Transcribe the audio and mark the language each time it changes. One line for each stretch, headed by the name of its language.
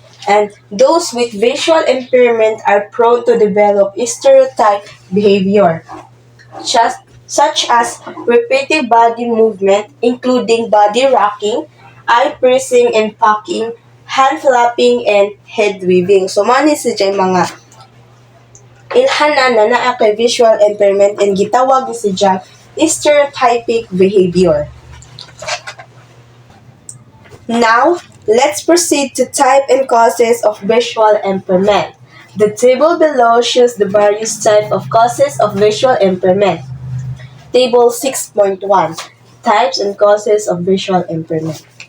English: And those with visual impairment are prone to develop stereotype behavior, such as repetitive body movement, including body rocking, eye piercing and pocking, hand flapping, and head weaving.
Cebuano: So, mani sa mga ilhanan na naa kay visual impairment and gitawag ni siya stereotypic behavior.
English: Now, let's proceed to type and causes of visual impairment. The table below shows the various types of causes of visual impairment. Table 6.1, Types and Causes of Visual Impairment.